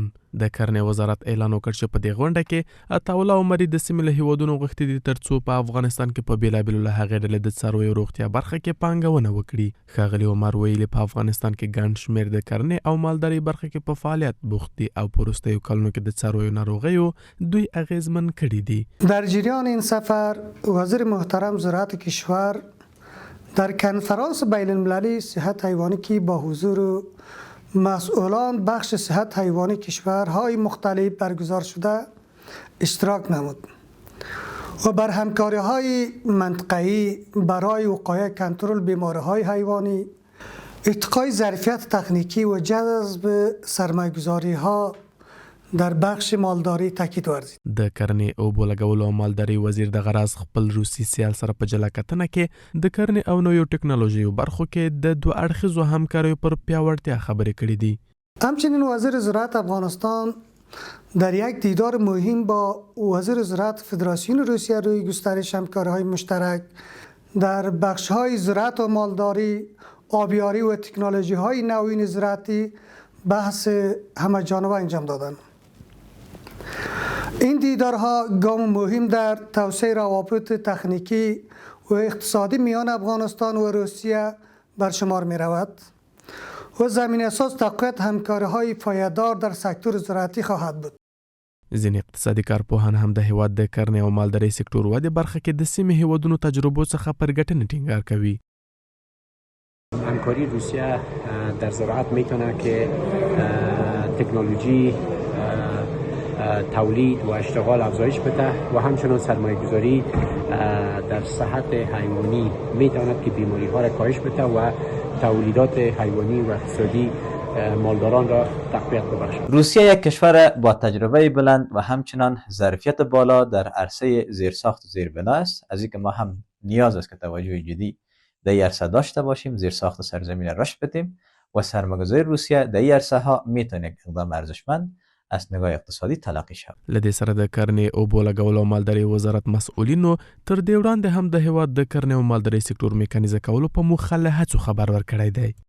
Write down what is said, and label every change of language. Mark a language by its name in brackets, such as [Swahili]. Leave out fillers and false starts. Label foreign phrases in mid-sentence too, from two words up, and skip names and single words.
[Pashto] د کرنې وزارت اعلان وکړ چې په دې غونډه کې عطاالله عمري د سیمې له هیوادونو غوښتي دي ترڅو په افغانستان کې په بېلابېلو له هغې ډلې د څارویو روغتیا برخه کې پانګونه وکړي. ښاغلي عمر ویلي په افغانستان کې ګڼ شمېر د کرنې او مالدارۍ برخه کې په فعالیت بوخت دي او په وروستیو کلونو کې د څارویو ناروغیو دوی اغیزمن کړي دي. [Persian] در جریان این سفر وزیر محترم زراعت کشور در کنفرانس بین المللی صحت حیوانی که با حضور مسئولان بخش صحت حیوانی کشورهای مختلف برگزار شده اشتراک نمود و بر همکاری‌های منطقه‌ای برای وقایع کنترل بیماری‌های حیوانی، ارتقای ظرفیت تکنیکی و جذب سرمایه‌گذاری‌ها در بخش مالداری تاکید ورزید. [Pashto] د کرنې اوبو لګولو او مالدارۍ وزیر د غراز خپل روسي سیال سره په جلا کتنه کې د کرنې او نویو ټکنالوژیو برخو کې د دوه اړخیزو همکاریو پر پیاوړتیا خبرې کړې دي. [Persian] همچنین وزیر زراعت افغانستان در یک دیدار مهم با وزیر زراعت فدراسیون روسیه روی گسترش همکاری‌های مشترک در بخش‌های زراعت و مالداری، آبیاری و تکنولوژی‌های نوین زراعتی بحث همه‌جانبه انجام دادند. این دیدارها گام مهم در توسعه روابط تکنیکی و اقتصادی میان افغانستان و روسیه بر شمار می رود و زمین اساس تقویت همکاری‌های پایدار در سکتور زراعتی خواهد بود. [Pashto] ځینې اقتصادي کارپوهان هم د هیواد د کرنې او مالدارۍ سکتور ودې برخه کې د سیمې هیوادونو تجربو څخه پر ګټنې ټینګار کوي. [Persian] همکاری روسیه در زراعت میتونه که تکنولوژی تولید و اشتغال افزایش بده و همچنان سرمایه گذاری در صحت حیوانی میتواند که بیماری ها را کاهش بده و تولیدات حیوانی و اقتصادی مالداران را تقویت ببخشد. روسیه یک کشور با تجربه بلند و همچنان ظرفیت بالا در عرصه زیرساخت و زیربنا است، از اینکه ما هم نیاز است که توجه جدی در این عرصه داشته باشیم، زیرساخت سرزمین رشد بدیم و سرمایه‌گذاری روسیه در این عرصه ها میتونه یک اقدام ارزشمند از نگاه اقتصادي تلقی شود. [Pashto] له دې سره د کرنې اوبو لګولو او مالدارۍ وزارت مسؤلینو تر دې وړاندې هم د هیواد د کرنې او مالدارۍ سکتور میکانیزه کولو په موخه له هڅو خبر ورکړی دی.